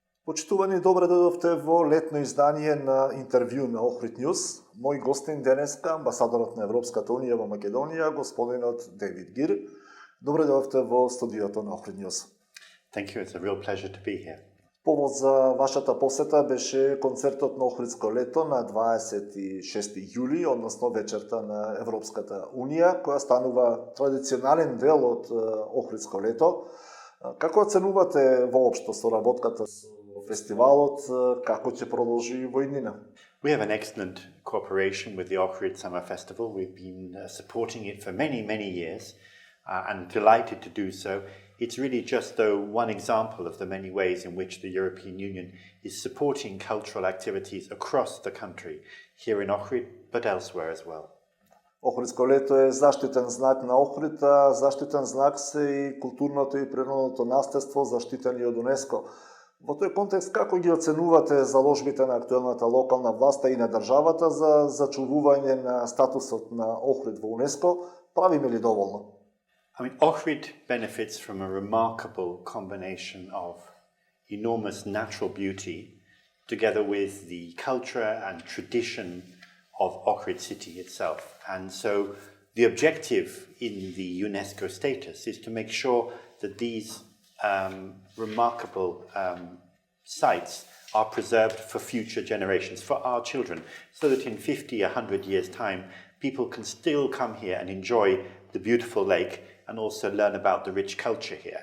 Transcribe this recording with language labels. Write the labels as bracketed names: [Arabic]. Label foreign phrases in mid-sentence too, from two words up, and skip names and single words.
[Macedonian] Почитувани, добре дојдовте во летно издание на интервју на OhridNews. Мој гостин денеска, амбасадорот на Европската Унија во Македонија, господинот Дејвид Гир. Добре дојдовте во студиото на OhridNews. [English] Thank you, it's a real pleasure to be here. [Macedonian] Повод за вашата посета беше концертот на Охридско лето на 26 јули, односно вечерта на Европската Унија, која станува традиционален дел од Охридско лето. Како оценувате воопшто соработката со фестивалот, како ќе продолжи во иднина? [English] We have an excellent cooperation with the Ohrid Summer Festival. We've been supporting it for many years and delighted to do so. It's really just one example of the many ways in which the European Union is supporting cultural activities across the country, here in Ohrid, but elsewhere as well. [Macedonian] Охридско лето е заштитен знак на Охрид, а заштитен знак се и културното и природното наследство, заштитени од УНЕСКО. Во тој контекст, како ги оценувате заложбите на актуелната локална власта и на државата за зачувување на статусот на Охрид во УНЕСКО? Правиме ли доволно? [English] Ohrid benefits from a remarkable combination of enormous natural beauty together with the culture and tradition of Ohrid city itself. And so the objective in the UNESCO status is to make sure that these remarkable sites are preserved for future generations, for our children, so that in 50, 100 years' time, people can still come here and enjoy the beautiful lake and also learn about the rich culture here.